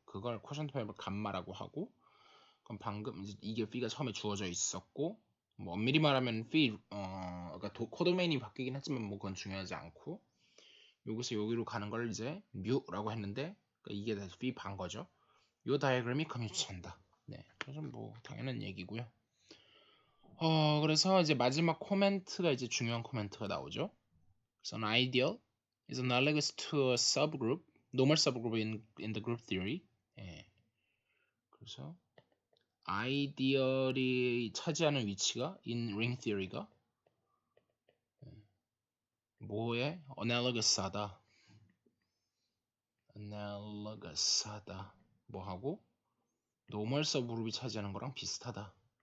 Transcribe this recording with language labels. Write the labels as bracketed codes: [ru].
[ko] 그걸 코션트 맵을 감마라고 하고 그럼 방금 이게 P가 처음에 주어져 있었고 뭐 엄밀히 말하면 P 그러니까 코도메인이 바뀌긴 했지만 뭐 그건 중요하지 않고 여기서 여기로 가는 걸 이제 뮤라고 했는데 그러니까 이게 다시 P 반 거죠. 요 다이어그램이 커뮤니티한다. 네, 그래서 뭐 당연한 얘기고요. 그래서 이제 마지막 코멘트가 이제 중요한 코멘트가 나오죠. 그래서 [en] an ideal is analogous to a subgroup, normal subgroup in the group theory. [ko] 예. 그래서 아이디얼이 차지하는 위치가 [en] in ring theory [ko] 가 뭐에 analogous하다. analogous하다. 뭐하고 normal subgroup이 차지하는 거랑 비슷하다.